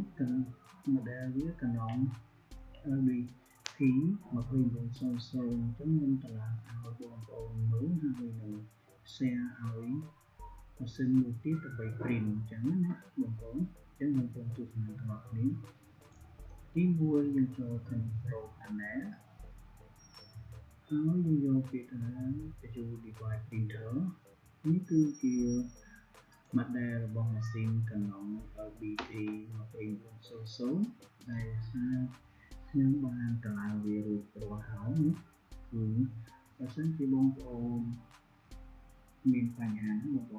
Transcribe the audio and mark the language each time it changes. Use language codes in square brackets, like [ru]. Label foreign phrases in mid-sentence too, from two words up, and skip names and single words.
[km] គឺ model វា canon LBP 2400អញ្ចឹងខ្ញុំតម្លើងឲ្យបងប្អូនមើលហើយនឹង share ឲ្យម៉ាស៊ីនមួយទៀតដើម្បី print អញ្ចឹងណាបងប្អូនអញ្ចឹងបងប្អូនទស្សនាទាំងអស់គ្នាទី1យើងចូល [en] control panel [km] ហើយយើងយកពាក្យថា [en] visual device printer [km] នេះគឺជា model របស់ម៉ាស៊ីន canon LBP 2400ដែលខ្ញុំបានតម្លើងវារួចរាល់ហើយគឺបើសិនជាបងប្អូនមានបញ្ហាបងប្អូន